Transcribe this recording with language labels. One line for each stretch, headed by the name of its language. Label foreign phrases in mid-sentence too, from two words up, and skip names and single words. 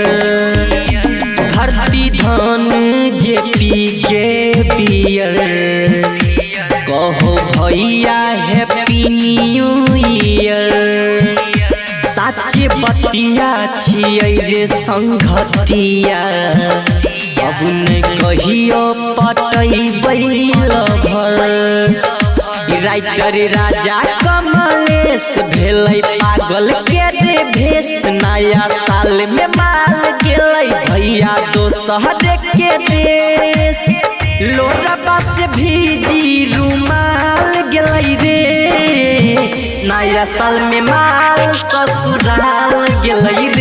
Maithili: धरती धान जे पी के बियर कहो भैया
English: happy new year.
Maithili: साचे बतिया छियै रे संगतिया अब ने कहियो पटैबै लभर। राइटर राजा कमलेश भेलै पागल के रे भेष। नया साल में माल गेलै भैया दोसर के देश। लोरबा से भीजी रुमाल गेलै रे। नया साल में माल ससुराल गेलै रे।